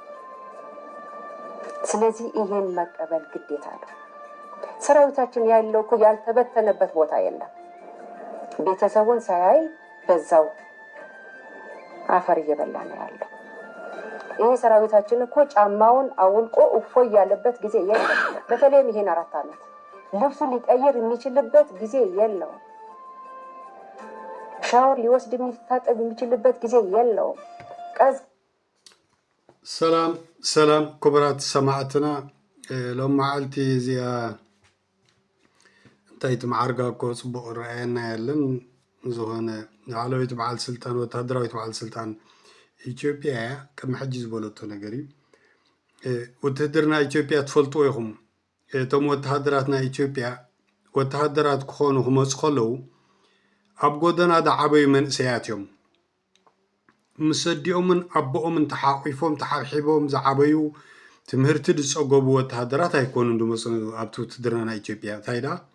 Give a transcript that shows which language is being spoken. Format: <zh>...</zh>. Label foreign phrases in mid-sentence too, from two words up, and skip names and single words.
<am>ስለዚህ ይሄን መቀበል ግዴታ ነው። ሰራዊታችን ያለው እኮ ያልተበተነበት ቦታ የለም። ቤተሰቡን ሳያይ በዛው አፈር እየበላ ነው ያለው። ይሄ ሰራዊታችን እኮ ጫማውን አውልቆ እፎይ ያለበት ጊዜ የለም። በተለይም ይሄን 4 ዓመት ልብሱን ሊቀይር የሚችልበት ጊዜ የለውም። ሻወር ሊወስድ የሚታጠብ የሚችልበት ጊዜ የለውም።</am> <ti>ሰላም ክቡራት ሰማዕትና ሎም መዓልቲ እዚኣ እንታይ ትማዓርጋኮ ፅቡቅ ረአየና ያለን ዝኾነ ላዕለወይቲ በዓል ስልጣን ወታደራዊት በዓል ስልጣን ኢትዮጵያ ከም ሕጂ ዝበለቶ ነገር እዩ። ውትድርና ኢትዮጵያ ትፈልጥዎ ኢኹም። እቶም ወተሃደራትና ኢትዮጵያ ወተሃደራት ክኾኑ ክመፁ ከለዉ ኣብ ጎደና ዳዓበዩ መንእሰያት እዮም። ምስ ኣዲኦምን ኣቦኦምን ተሓቂፎም ተሓብሒቦም ዝዓበዩ ትምህርቲ ዝፀገቡ ወተሃደራት ኣይኮኑን ድመፁ ኣብቲ ውትድርና ኢትዮጵያ። እንታይ ዳ</ti>